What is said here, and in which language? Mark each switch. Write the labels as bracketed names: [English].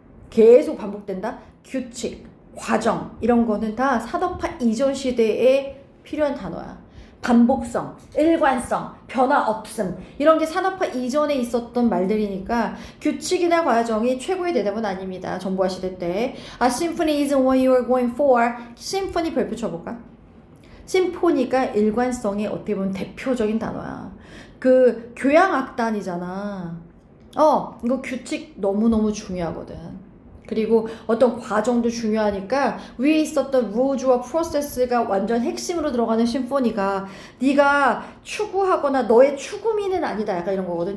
[Korean] 계속 반복된다? 규칙 과정 이런 거는 다 산업화 이전 시대에 필요한 단어야. 반복성, 일관성, 변화 없음 이런 게 산업화 이전에 있었던 말들이니까 규칙이나 과정이 최고의 대답은 아닙니다. 정보화 시대 때. [English] Symphony isn't what you are going for. [Korean] 심포니 별표 쳐볼까? 심포니가 일관성의 어떻게 보면 대표적인 단어야. 그 교향악단이잖아. 이거 규칙 너무너무 중요하거든. 그리고 어떤 과정도 중요하니까 위에 있었던 루즈와 프로세스가 완전 핵심으로 들어가는 심포니가 네가 추구하거나 너의 추구미는 아니다 약간 이런 거거든.